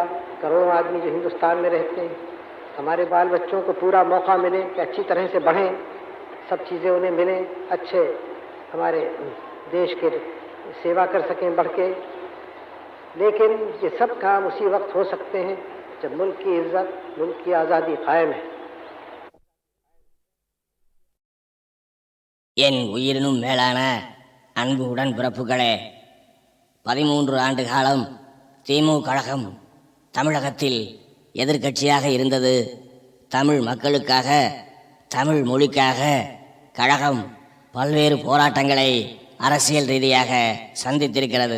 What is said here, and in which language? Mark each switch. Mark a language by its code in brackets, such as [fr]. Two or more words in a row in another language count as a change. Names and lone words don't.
[ur] کروڑوں آدمی جو ہندوستان میں رہتے ہیں، ہمارے بال بچوں کو پورا موقع ملے کہ اچھی طرح سے بڑھیں، سب چیزیں انہیں ملیں، اچھے ہمارے دیش کے سیوا کر سکیں بڑھ کے۔ لیکن یہ سب کام اسی وقت ہو سکتے ہیں جب ملک کی عزت، ملک کی آزادی قائم ہے. [ta] என் உயிரினும் மேலான அன்பு உடன் பிறப்புகளே, 13 ஆண்டு காலம் திமுக கழகம் தமிழகத்தில் எதிர்க்கட்சியாக இருந்தது. தமிழ் மக்களுக்காக, தமிழ் மொழிக்காக கழகம் பல்வேறு போராட்டங்களை அரசியல் ரீதியாக சந்தித்திருக்கிறது.